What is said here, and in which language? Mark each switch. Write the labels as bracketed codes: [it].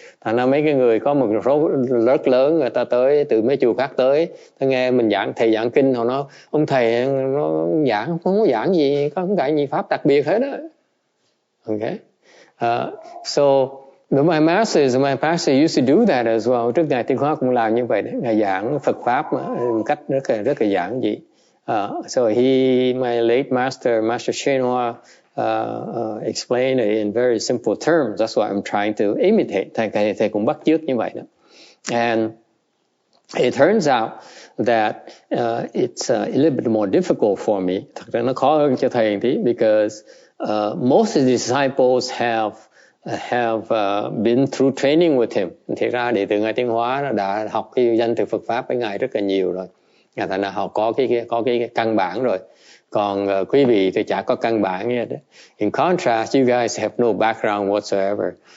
[vi] Thành ra mấy cái người có một số rất lớn người ta tới từ mấy chùa khác tới, ta nghe mình thầy giảng kinh, họ nói ông thầy nó giảng không có giảng gì, không có gì pháp đặc biệt hết đó. [en] Okay, so. My pastor used to do that as well. [vi] Trước ngài Tiên Hóa cũng làm như vậy đấy. Ngài giảng Phật pháp một cách rất là giản dị. [en] So my late master, Master Shen Hoa, explained it in very simple terms. That's what I'm trying to imitate. [vi] Thầy cũng bắt chước như vậy đó. [en] And it turns out that it's a little bit more difficult for me. [vi] Thật ra nó khó hơn cho thầy một tí, [en] because most of the disciples have been through training with him. [vi] Thì ra đệ tử ngài Tiến Hóa đã học cái danh từ Phật pháp với ngài rất là nhiều rồi. Thành ra họ có cái căn bản rồi. Còn quý vị thì chả có căn bản như thế. [en] In contrast, you guys have no background whatsoever.